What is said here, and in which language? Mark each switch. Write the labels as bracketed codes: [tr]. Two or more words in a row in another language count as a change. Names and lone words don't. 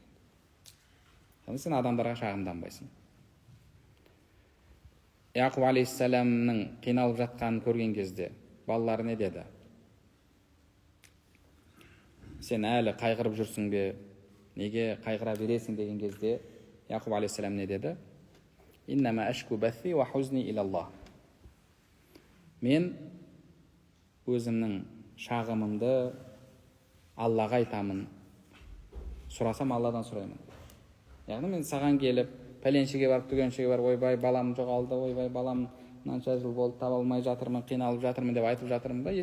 [kk] Яғни сен адамдарға шағымданбайсың. Яқуб алейхиссаламның қиналып жатқанын көрген кезде балалары не деді? Сен әлі қайғырып жүрсің бе? Неге қайғыра бересің деген кезде Яқуб алейхиссалам не деді? [ar] إنما أشكو بثي وحزني إلى الله. [kk] Мен өзімнің шағымымды Аллаға айтамын. Сұрасам Алладан сұраймын. Яғни мен саған келіп, пәленшеге барып, түгеншеге барып, ойбай балам жоғалды, ойбай балам мынанша жыл болды, таба алмай жатырмын, қиналып жатырмын деп айтып жатырмын ба?